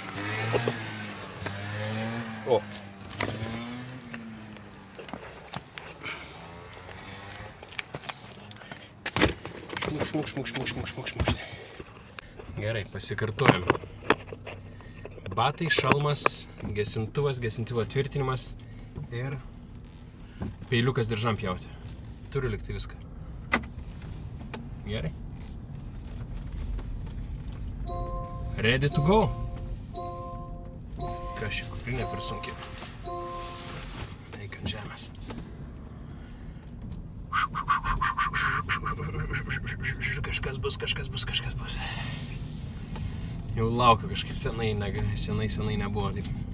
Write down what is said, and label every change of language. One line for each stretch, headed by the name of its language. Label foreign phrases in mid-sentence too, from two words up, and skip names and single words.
Lithuanian: O. Šmukšt. Gerai, pasikartojam. Batai, šalmas, gesintuvas, gesintuvo tvirtinimas ir peiliukas diržam pjauti. Turiu likti viską. Gerai.
English: Ready to go.
Lithuanian: Ką ši kuprinė per sunki. Eik ant žemės. Kažkas bus. Jau laukiu kažkaip senai nebuvo taip.